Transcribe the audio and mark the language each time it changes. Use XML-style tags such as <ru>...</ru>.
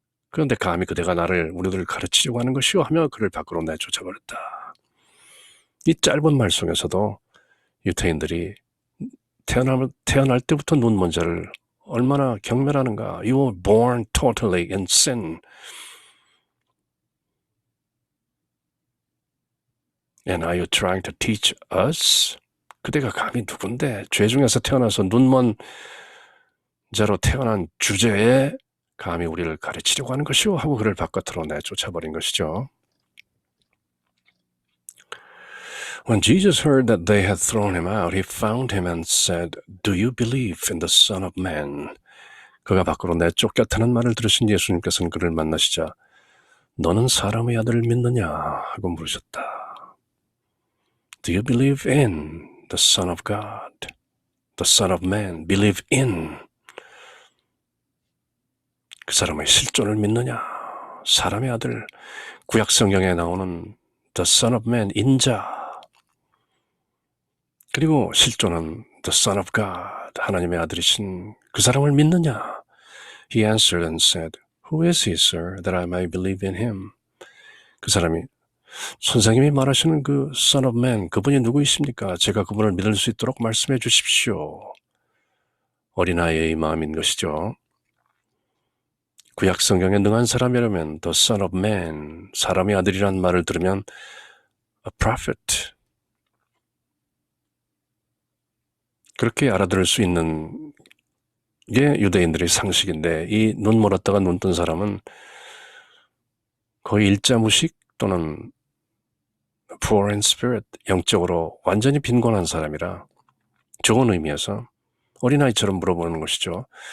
<ko>그런데 감히 그대가 우리들을 가르치려고 하는 것이요 하며 그를 밖으로 내쫓아버렸다. 이 짧은 말 속에서도 유태인들이 태어날 때부터 눈 먼 자를 얼마나 경멸하는가.</ko> <en>You were born totally in sin. And are you trying to teach us?</en> <ko>그대가 감히 누군데 죄 중에서 태어나서 눈 먼 자로 태어난 주제에 감히 우리를 가르치려고 하는 것이오 하고 그를 바깥으로 내쫓아버린 것이죠.</ko> <en>When Jesus heard that they had thrown him out, he found him and said, Do you believe in the Son of Man?</en> <ko>그가 밖으로 내쫓겼다는 말을 들으신 예수님께서는 그를 만나시자 너는 사람의 아들을 믿느냐 하고 물으셨다.</ko> <en>Do you believe in the Son of God? The Son of Man. Believe in.</en> <ko>그 사람의 실존을 믿느냐? 사람의 아들. 구약 성경에 나오는 The Son of Man, 인자. 그리고 실존은 The Son of God, 하나님의 아들이신 그 사람을 믿느냐?</ko> <en>He answered and said, Who is he, sir, that I may believe in him?</en> <ko>그 사람이 선생님이 말하시는 그 Son of Man, 그분이 누구이십니까? 제가 그분을 믿을 수 있도록 말씀해 주십시오. 어린아이의 마음인 것이죠. 구약 성경에 능한 사람이라면 The Son of Man, 사람의 아들이란 말을 들으면 A prophet, 그렇게 알아들을 수 있는 게 유대인들의 상식인데 이 눈 멀었다가 눈 뜬 사람은 거의 일자무식 또는</ko> <en>poor in spirit,</en> <ko>영적으로 완전히 빈곤한 사람이라 좋은 의미에서 어린아이처럼 물어보는 것이죠.</ko>